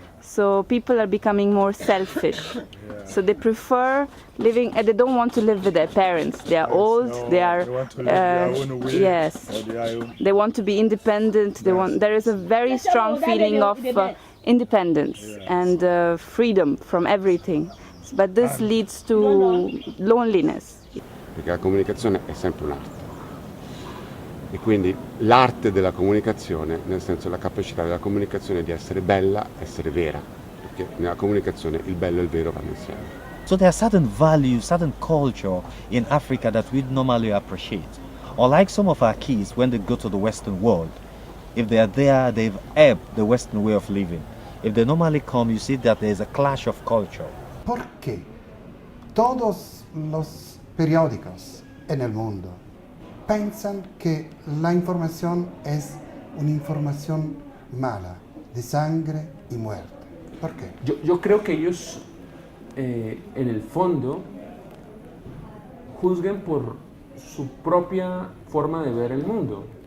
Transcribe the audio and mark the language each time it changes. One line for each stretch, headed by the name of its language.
English: So people are becoming more selfish. So they prefer living, and they don't want to live with their parents. They are old. They are. They want to live their own way, yes. or their own. They want to be independent. They want. There is a very strong feeling of independence and freedom from everything. But this leads to loneliness.
Italian: Perché la comunicazione è sempre un'arte. E quindi l'arte della comunicazione, nel senso la capacità della comunicazione di essere bella, essere vera, perché nella comunicazione il bello e il vero vanno insieme.
English: So there are certain values, certain culture in Africa that we normally appreciate. Or like some of our kids, when they go to the Western world, if they are there, they've ebbed the Western way of living. If they normally come, you see that there is a clash of culture.
Spanish: ¿Por qué todos los periódicos en el mundo piensan que la información es una información mala, de sangre y muerte? ¿Por qué? Yo creo que ellos, en el fondo, juzgan por su propia forma de ver el mundo.